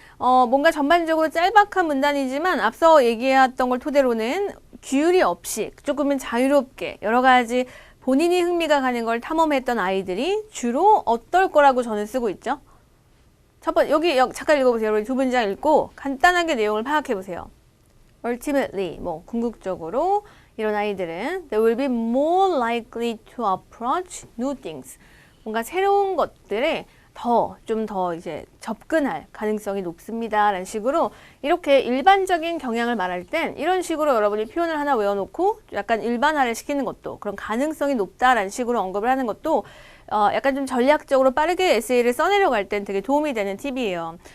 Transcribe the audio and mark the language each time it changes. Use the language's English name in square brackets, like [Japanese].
[Korean] 뭔가 전반적으로 짤막한 문단이지만 앞서 얘기했던 걸 토대로는 규율이 없이 조금은 자유롭게 여러 가지 본인이 흥미가 가는 걸 탐험했던 아이들이 주로 어떨 거라고 저는 쓰고 있죠. 첫 번째, 여기 잠깐 읽어보세요. 여러분 두 문장 읽고 간단하게 내용을 파악해보세요. [English] Ultimately, [Korean] 궁극적으로 이런 아이들은 [English] they will be more likely to approach new things. [Korean] 뭔가 새로운 것들에 좀 더 이제 접근할 가능성이 높습니다. 라는 식으로 이렇게 일반적인 경향을 말할 땐 이런 식으로 여러분이 표현을 하나 외워놓고 약간 일반화를 시키는 것도 그런 가능성이 높다라는 식으로 언급을 하는 것도 약간 좀 전략적으로 빠르게 에세이를 써내려갈 땐 되게 도움이 되는 팁이에요.